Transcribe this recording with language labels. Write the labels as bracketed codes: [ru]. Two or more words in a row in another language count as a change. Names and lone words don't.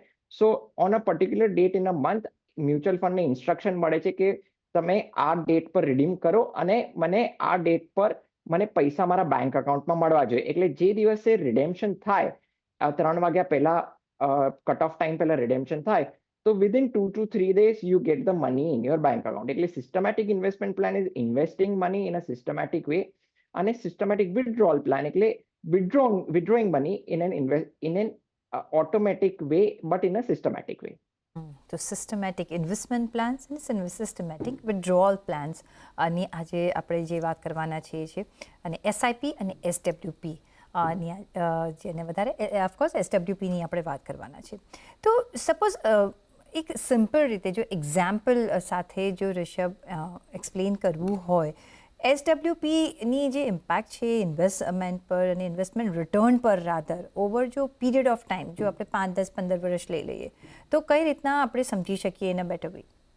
[en] so on a particular date in a month mutual fund [gu] ઇન્સ્ટ્રક્શન મળે છે કે તમે આ ડેટ પર રિડીમ કરો અને મને આ ડેટ પર મને પૈસા મારા [en] bank account [gu] મળવા જોઈએ. એટલે જે દિવસે રિડેમ્શન થાય, 3 વાગ્યા પહેલા [en] cut off time [gu] પહેલા રિડેમ્શન થાય, તો [en] within 2 to 3 days you get the money in your bank account. એટલે systematic investment plan is investing money in a systematic way, અને systematic withdrawal plan એટલે withdrawing money in an automatic way but in a systematic way. [gu] તો [en] systematic investment plans [gu] અને [en] systematic withdrawal plans [gu] ની આજે આપણે જે વાત કરવાના છીએ. અને SIP અને SWP જેને વધારે ઓફકોર્સ SWPની આપણે વાત કરવાના છે. તો સપોઝ એક સિમ્પલ રીતે જો એક્ઝામ્પલ સાથે જો ઋષભ એક્સપ્લેન કરવું હોય, SWPની જે ઇમ્પેક્ટ છે ઇન્વેસ્ટમેન્ટ પર અને [en] investment return [gu] પર [en] rather over [gu] જો [en] period of time, [gu] જો આપણે 5, 10, 15 વર્ષ લઈ લઈએ, તો કઈ રીતના આપણે સમજી શકીએ એના [en] better way?